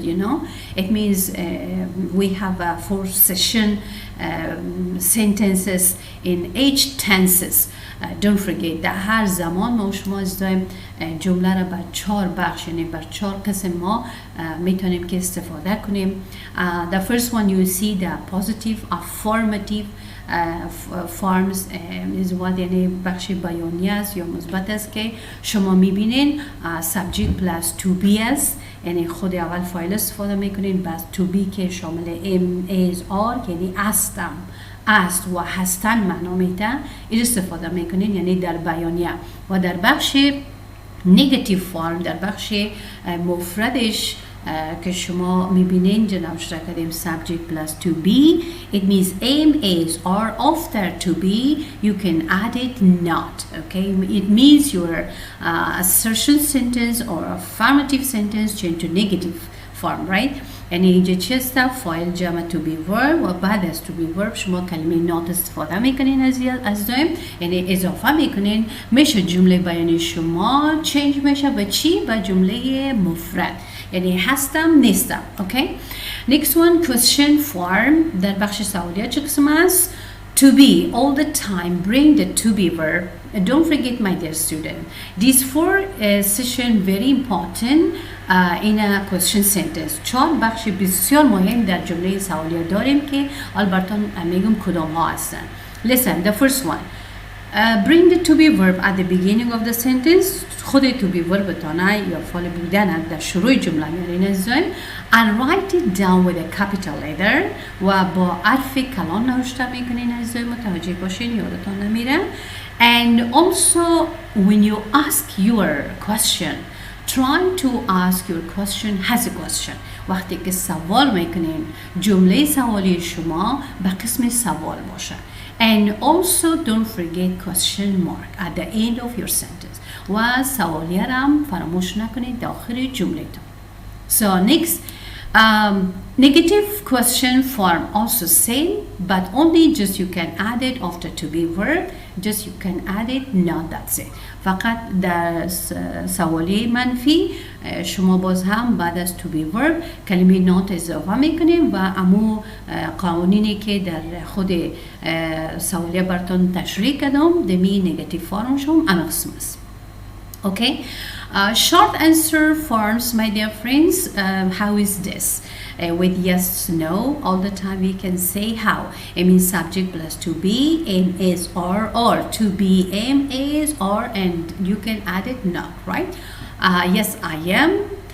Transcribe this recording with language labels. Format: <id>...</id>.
<en>You know, it means we have 4 session sentences in each tenses. Don't forget</en> <fa>در هر زمان ما شما از دایم جمله را بر 4 بخش یعنی بر 4 قسم ما میتونیم که استفاده کنیم.</fa> <en>The first one you see the positive affirmative forms is what</en> <fa>یعنی بخش بیانی است یا مثبت است که شما میبینین</fa> <en>subject plus to be</en> <fa>است، یعنی خود اول فاعل استفاده میکنین، بعد to be که شامل am is are یعنی هستم است و هستن معنا میده این استفاده میکنین یعنی در بیانیه. و در بخش نگاتیو فرم در بخش مفردش که شما میبینین جناب شده کردیم</fa> <en>subject plus to be, it means am is or after to be you can add it not, okay? It means your assertion sentence or affirmative sentence change to negative form, right?</en> <fa>یعنی اینجا چی است؟ فاعل جمع to be verb و بعد از to be verb شما کلمه not استفاده میکنین از دایم، یعنی اضافه میکنین، میشه جمله بیانی شما چنج میشه به چی؟ به جمله مفرد، یعنی هستم نیستم. اوکی.</fa> <en>Next one question form.</en> <fa>در بخش سوالیات چه قسم است؟</fa> <en>To be all the time bring the to be verb. Don't forget my dear student. These 4 session very important in a question sentence.</en> <fa>4 بخش بسیار مهم در جمله سوالیات داریم که البته میگم کدام ها هستن.</fa> <en>Listen, the first one. Bring the to be verb at the beginning of the sentence.</en> <fa>خود to be verb تانه یا فعل بودن در شروع جمله میارین ازایم</fa> <en>and write it down with a capital letter</en> <fa>و با حرف کلان نوشته میکنین ازایم، متوجه باشین یادتان نمیره.</fa> <en>And also when you ask your question try to ask your question as a question.</en> <fa>وقتی که سوال میکنین جمله سوالی شما به قسم سوال باشه.</fa> <en>And also don't forget question mark at the end of your sentence.</en> <fa>و سوالیه را هم فراموش نکنید داخل جمله تا.</fa> <en>So next, negative question form also same, but only just you can add it after to be verb. Just you can add it, not that's it.</en> <fa>فقط در سوالی منفی شما باز هم بعد از to be verb کلمه not اضافه میکنیم و امو قوانینی که در خود سوالیه براتون تشریح کردم دمی نگاتیو فرمشون قسم است.</fa> <en>Okay. Short answer forms, my dear friends. How is this? With yes, no, all the time we can say how. I mean subject plus to be, am is or to be, am is or, and you can add it not, right? Yes, I am.</en>